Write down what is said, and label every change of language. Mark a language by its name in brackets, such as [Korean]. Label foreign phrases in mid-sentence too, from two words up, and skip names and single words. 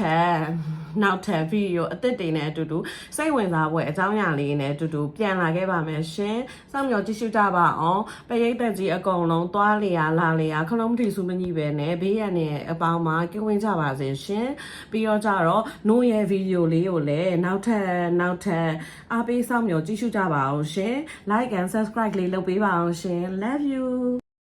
[Burmese] ပ်ဗီဒီယိုအသစ်တွေနဲ့အတူတူစိတ်ဝင်စားပွဲအကြောင်းအရာလေးနဲ့အတူတူပြန်လာခဲ့ပါမယ်ရှင်စောင့်မျှော်ကြည့်ရှုကြပါအောင်ပရိသတ်ကြီးအကုန်လုံးသွားလေရလာလေရခလုံးမထီစုမကြီးပဲနဲ့ဘေးရန်နဲ့အပေါင်းမှာကင်းဝင်းကြပါစေရှင်ပြီးတော့ကြတော့နိုရဲ့ဗီဒီယိုလေးကိုလည်းနောက်ထပ်အားပေးစောင့်မျှော်ကြည့်ရှုကြပါအောင်ရှင် [English] like and subscribe [Burmese] လေးလုပ်ပေးပါအောင်ရှင် [English] love you